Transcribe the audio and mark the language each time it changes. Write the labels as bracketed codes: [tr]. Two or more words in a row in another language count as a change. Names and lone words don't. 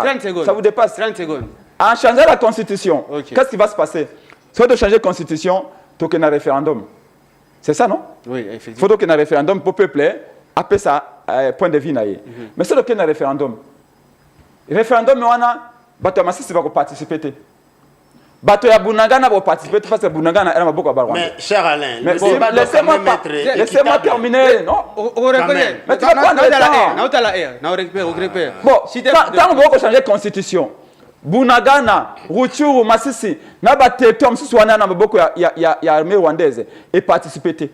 [fr] Ça vous dépasse. 30 secondes. En changeant la constitution, qu'est-ce qui va se passer? Soit de changer la constitution, il faut qu'il y ait un référendum. C'est ça, non? Oui, effectivement. Il faut qu'il y ait un référendum pour le peuple, après ça, point de vue. Mais c'est qu'il y ait un référendum. Le référendum, on a, Bato Masisi va participer. [ln] Bato ya [fr] Bunagana va participer parce que Bunagana a beaucoup de mais cher Alain, laissez-moi terminer. Non, on reconnaît. Mais tu vas prendre le temps. Bon, tant qu'on va changer la constitution, Bunagana, Rutshuru, Masisi, Nabatetom, Suswana, Naboko, il y a l'armée rwandaise et participer.